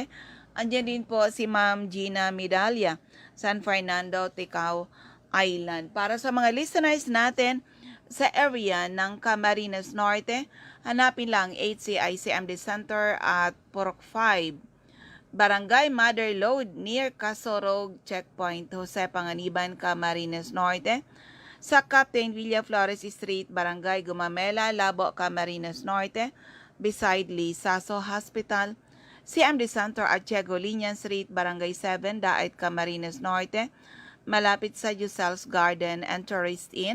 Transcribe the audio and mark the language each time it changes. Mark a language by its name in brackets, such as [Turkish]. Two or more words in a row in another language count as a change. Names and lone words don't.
[Filipino] Andiyan din po si Ma'am Gina Medalla, San Fernando, Ticao Island. Para sa mga listeners natin sa area ng Camarines Norte, hanapin lang HCI CMD Center at Purok 5, Barangay Mother Lode near Casorog Checkpoint, Jose Panganiban, Camarines Norte. Sa Captain Villa Flores Street, Barangay Gumamela, Labo, Camarines Norte, beside Lisaso Hospital. CMD Center at Chegolinian Street, Barangay 7, Daet, Camarines Norte, malapit sa Yusel's Garden and Tourist Inn.